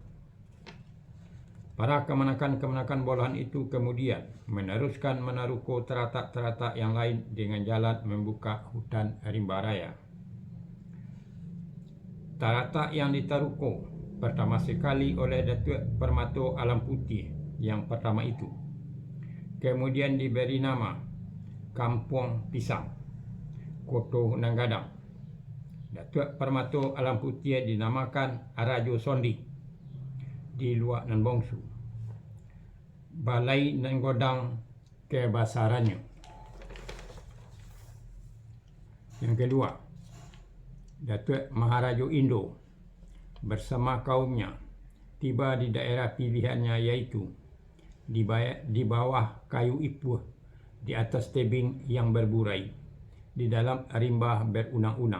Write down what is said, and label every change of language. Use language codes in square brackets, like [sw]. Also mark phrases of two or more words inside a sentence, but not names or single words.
[id] Para kemenakan bolahan itu kemudian meneruskan menaruko teratak-teratak yang lain dengan jalan membuka hutan rimba raya. Taratak yang ditaruko pertama sekali oleh Datuk Parmato Alam Putih yang pertama itu kemudian diberi nama Kampung Pisang, Koto Nanggadang. Datuk Parmato Alam Putih dinamakan Arajo Sondi di Luak Nan Bongsu, Balai Nan Godang kebasarannya. Yang kedua, Datuk Maharaja Indo bersama kaumnya tiba di daerah pilihannya, yaitu di bawah kayu ipuh di atas tebing yang berburai di dalam rimba berunang-unang.